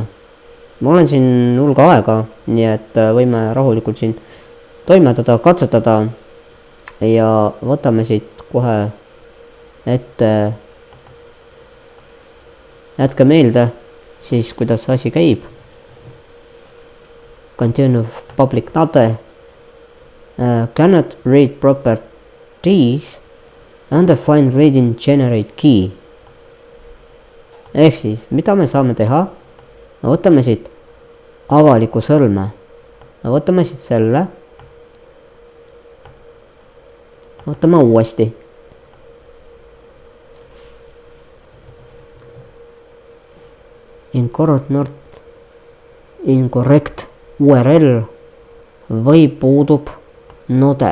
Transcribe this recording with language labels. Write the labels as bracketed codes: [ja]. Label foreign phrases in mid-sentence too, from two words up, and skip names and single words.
[et] Ma olen siin hulga aega, nii et võime rahulikult siin toimetada, katsetada ja võtame siit kohe ette. Jätke meelde siis, kuidas asi käib. [en] Continue public note. Cannot read properties and define reading generate key. [et] Ehk siis, mida me saame teha? Võtame siit avaliku sõlme. Võtame siit selle. Võtame uuesti. [en] Incorrect URL [et] või puudub [en] node.